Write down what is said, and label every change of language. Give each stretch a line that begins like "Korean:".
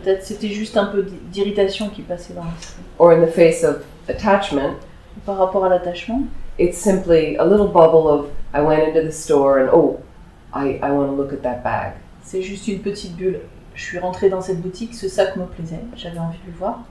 French: Peut-être c'était juste un peu d'irritation qui passait dans l'esprit.
English: Or in the face of attachment,
French: Par rapport à l'attachement,
English: it's simply a little bubble of, I went into the store and, oh, I want to look at that bag.
French: c'est juste une petite bulle. Je suis rentrée dans cette boutique, ce sac me plaisait, j'avais envie de le voir.